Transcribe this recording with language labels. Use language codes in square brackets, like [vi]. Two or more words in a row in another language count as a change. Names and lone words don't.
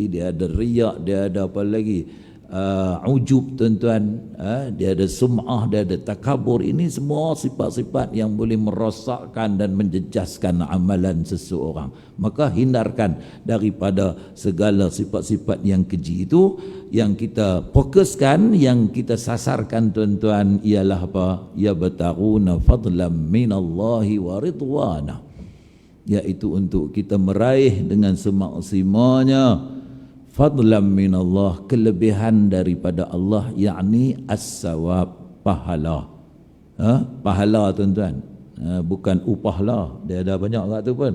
[ms] Dia ada riya, dia ada apa lagi, ujub tuan-tuan, dia ada sum'ah, dia ada takabur. Ini semua sifat-sifat yang boleh merosakkan dan menjejaskan amalan seseorang. Maka hindarkan daripada segala sifat-sifat yang keji itu. Yang kita fokuskan, yang kita sasarkan tuan-tuan, ialah apa? [ar] يبتغون فضلا من الله ورضوانا, [ms] iaitu untuk kita meraih dengan semaksimalnya [ar] فضلا من الله, [ms] kelebihan daripada Allah, yakni as-sawab, pahala. Pahala tuan-tuan, bukan upah lah, dia ada banyak kat tu pun.